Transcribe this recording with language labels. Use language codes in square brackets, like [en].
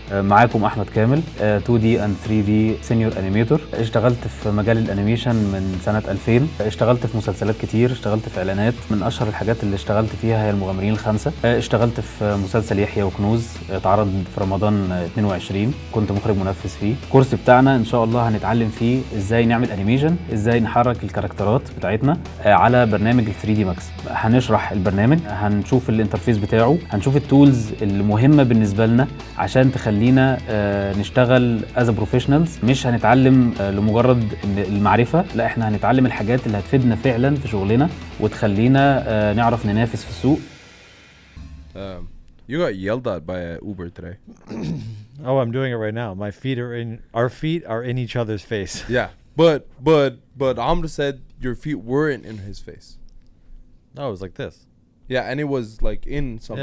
[ar] معاكم أحمد كامل 2D and 3D Senior Animator. اشتغلت في مجال الانيميشن من سنة 2000. اشتغلت في مسلسلات كتير، اشتغلت في اعلانات. من اشهر الحاجات اللي اشتغلت فيها هي المغامرين الخمسة. اشتغلت في مسلسل يحيى وكنوز اتعرض في رمضان 22، كنت مخرج منفذ فيه. الكورس بتاعنا ان شاء الله هنتعلم فيه ازاي نعمل انيميشن، ازاي نحرك الكاركترات بتاعتنا على برنامج 3D Max. هنشرح البرنامج، هنشوف الانترفيس بتاعه، هنشوف التولز المهمة بالنسبة لنا عشان تخلينا نشتغل as a professionals. مش هنتعلم لمجرد المعرفة، لا احنا هنتعلم الحاجات اللي هتفيدنا فعلا في شغلنا وتخلينا نعرف ننافس في السوق. [en] You got yelled at by Uber today. Oh, I'm doing it right now. Our feet are in each other's face. Yeah, but Amr said your feet weren't in his face. No, it was like this. Yeah, and it was like in something.